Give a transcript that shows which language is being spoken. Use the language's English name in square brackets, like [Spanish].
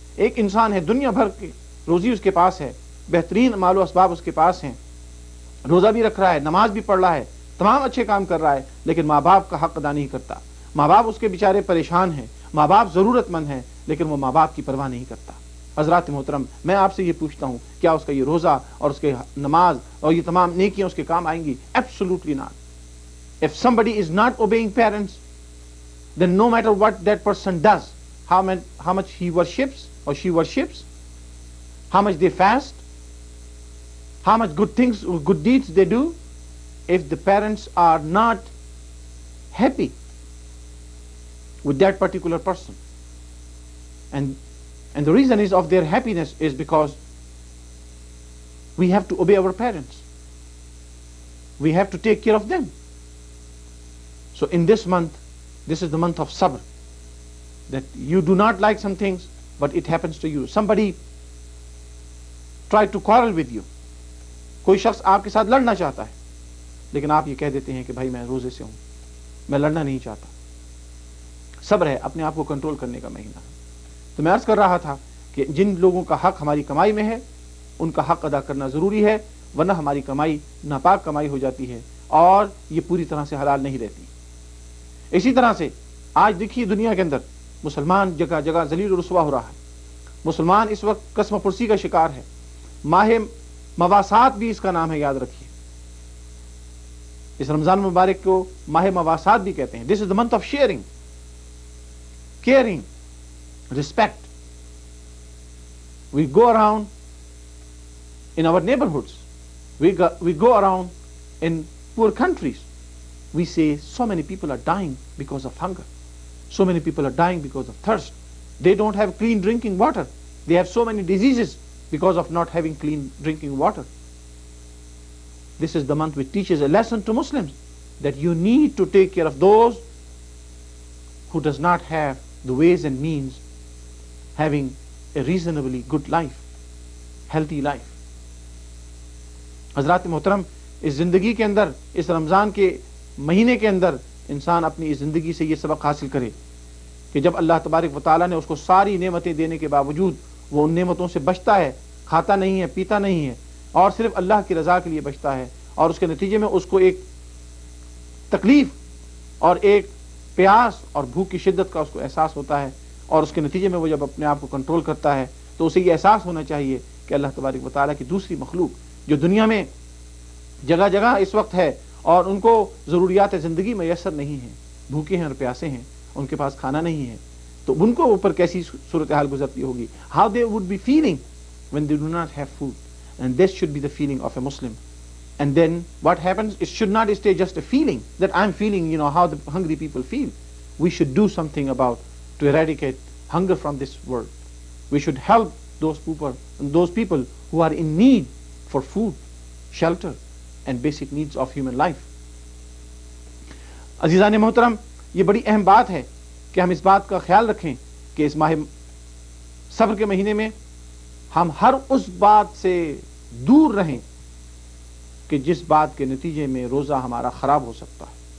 [Urdu] ایک انسان ہے, دنیا بھر کی روزی اس کے پاس ہے, بہترین مال و اسباب اس کے پاس ہیں, روزہ بھی رکھ رہا ہے, نماز بھی پڑھ رہا ہے, تمام اچھے کام کر رہا ہے, لیکن ماں باپ کا حق ادا نہیں کرتا. ماں باپ اس کے بیچارے پریشان ہیں, ماں باپ ضرورت مند ہیں, لیکن وہ ماں باپ کی پرواہ نہیں کرتا. حضرات محترم, میں آپ سے یہ پوچھتا ہوں, کیا اس کا یہ روزہ اور اس کے نماز اور یہ تمام نیکیاں اس کے کام آئیں گی؟ [English] Absolutely not. If somebody is not obeying parents, then no matter what that person does, how much he worships or she worships, how much they fast, how much good things or good deeds they do, if the parents are not happy with that particular person, and the reason is of their happiness is because we have to obey our parents, we have to take care of them. So in this month, this is the month of sabr, that you do not like some things, but it happens to you. Somebody tried to quarrel with you. [Urdu] کوئی شخص آپ کے ساتھ لڑنا چاہتا ہے, لیکن آپ یہ کہہ دیتے ہیں کہ بھائی میں روزے سے ہوں, میں لڑنا نہیں چاہتا. صبر ہے, اپنے آپ کو کنٹرول کرنے کا مہینہ ہے. تو میں عرض کر رہا تھا کہ جن لوگوں کا حق ہماری کمائی میں ہے, ان کا حق ادا کرنا ضروری ہے, ورنہ ہماری کمائی ناپاک کمائی ہو جاتی ہے اور یہ پوری طرح سے حلال نہیں رہتی. اسی طرح سے آج دیکھیے دنیا کے اندر مسلمان جگہ جگہ ذلیل و رسوا ہو رہا ہے. مسلمان اس وقت قسم پرسی کا شکار ہے. ماہ مواسات بھی اس کا نام ہے, یاد رکھیے. اس رمضان مبارک کو ماہ مواسات بھی کہتے ہیں. [English] This is the month of sharing, caring, respect. We go around in our neighborhoods, we go around in poor countries, we say so many people are dying because of hunger, so many people are dying because of thirst, they don't have clean drinking water, they have so many diseases because of not having clean drinking water. This is the month which teaches a lesson to Muslims that you need to take care of those who does not have the ways and means having a reasonably good life, healthy life. [Urdu] حضرات محترم, اس زندگی کے اندر, اس رمضان کے مہینے کے اندر انسان اپنی اس زندگی سے یہ سبق حاصل کرے کہ جب اللہ تبارک و تعالیٰ نے اس کو ساری نعمتیں دینے کے باوجود وہ ان نعمتوں سے بچتا ہے, کھاتا نہیں ہے, پیتا نہیں ہے, اور صرف اللہ کی رضا کے لیے بچتا ہے, اور اس کے نتیجے میں اس کو ایک تکلیف اور ایک پیاس اور بھوک کی شدت کا اس کو احساس ہوتا ہے, اور اس کے نتیجے میں وہ جب اپنے آپ کو کنٹرول کرتا ہے تو اسے یہ احساس ہونا چاہیے کہ اللہ تبارک و تعالیٰ کی دوسری مخلوق جو دنیا میں جگہ جگہ اس وقت ہے اور ان کو ضروریات زندگی میسر نہیں ہیں, بھوکے ہیں اور پیاسے ہیں, ان کے پاس کھانا نہیں ہے, تو ان کو اوپر کیسی صورتحال گزرتی ہوگی. [English] How they would be feeling when they do not have food, and this should be the feeling of a Muslim. And then what happens, it should not stay just a feeling that I'm feeling, how the hungry people feel. We should do something about to eradicate hunger from this world. We should help those people who are in need for food, shelter and basic needs of human life. [Urdu] عزیزان محترم, یہ بڑی اہم بات ہے کہ ہم اس بات کا خیال رکھیں کہ اس ماہ صبر کے مہینے میں ہم ہر اس بات سے دور رہیں کہ جس بات کے نتیجے میں روزہ ہمارا خراب ہو سکتا ہے.